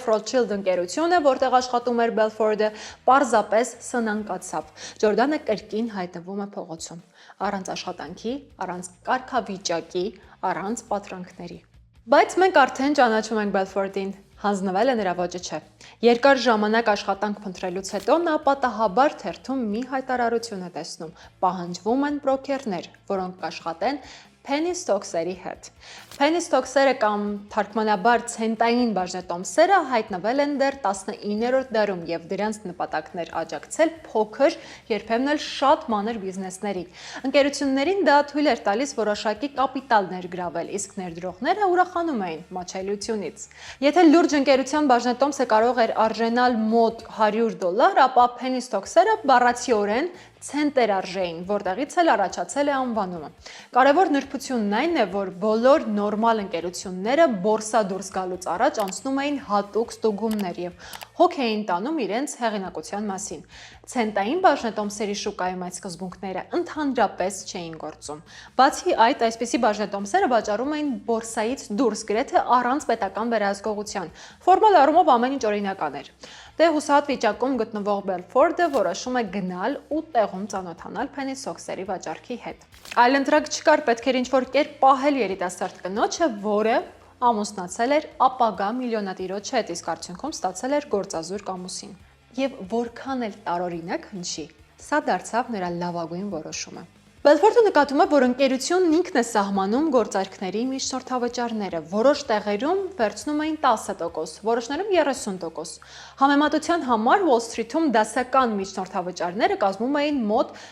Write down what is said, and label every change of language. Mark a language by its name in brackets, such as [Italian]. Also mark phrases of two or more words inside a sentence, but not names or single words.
[Armenian] Rothschild ընկերությունը, որտեղ աշխատում էր Belford-ը, պարզապես սնանկացավ։ Ջորդանը կրկին հայտնվում է փողոցում, առանց աշխատանքի, առանց կարգավիճակի, առանց պատրանքների։ Բայց մենք արդեն ճանաչում ենք Belford-ին։ Հանձնվելը նրա ոճը չէ։ Երկար ժամանակ աշխատանք փնտրելուց հետո նա պատահաբար թերթում մի հայտարարություն է տեսնում. պահանջվում են բրոքերներ, որոնք կաշխատեն [English] penny stocks- [Armenian] երի հետ։ [English] Penny stocks- [Armenian] երը կամ թարգմանաբար ցենտային բաժնետոմսերը հայտնվել են դեռ 19-րդ դարում և դրանց նպատակն էր աջակցել փոքր, երբեմն էլ շատ մանր բիզնեսների։ Ընկերություններին դա թույլ էր տալիս որոշակի կապիտալ ներգրավել, իսկ ներդրողները ուրախանում էին մատչելիությունից։ Եթե լուրջ ընկերության բաժնետոմսը կարող էր արժենալ մոտ $100, ապա [English] penny stocks- [Armenian] երը բառացիորեն ցենտեր արժեին, որտեղից էլ առաջացել է անվանումը։ Կարևոր նրբությունն այն է, որ բոլոր նորմալ ընկերությունները բորսա դուրս գալուց առաջ անցնում էին հատուկ ստուգումներ և հոգ էին տանում իրենց հեղինակության մասին։ Ցենտային բաժնետոմսերի շուկայում այդ սկզբունքները ընդհանրապես չէին գործում։ Բացի այդ, այսպիսի բաժնետոմսերը վաճառում էին բորսայից դուրս, գրեթե առանց պետական վերահսկողության։ Ֆորմալ առումով ամեն ինչ օրինական էր։ Դե հուսահատ վիճակում գտնվող Belford-ը որոշում է գնալ ու տեղում ծանոթանալ [English] penny stocks- [Armenian] երի վաճառքի հետ։ Այլընտրակ չկար, պետք էր ինչ-որ կերպ պահել երիտասարդ կնոջը, որը ամուսնացել էր ապագա միլիոնատիրոջ հետ, իսկ արդյունքում ստացել էր գործազուրկ ամուսին։ Եվ որքան էլ տարօրինակ հնչի, սա դարձավ նրա լավագույն որոշումը։ Belford-ը նկատում է, որ ընկերությունն ինքն է սահմանում գործարքների միջնորդավճարները, որոշ տեղերում վերցնում էին 10%, որոշներում 30%։ Համեմատության համար Wall Street-ում դասական միջնորդավճարները կազմում էին մոտ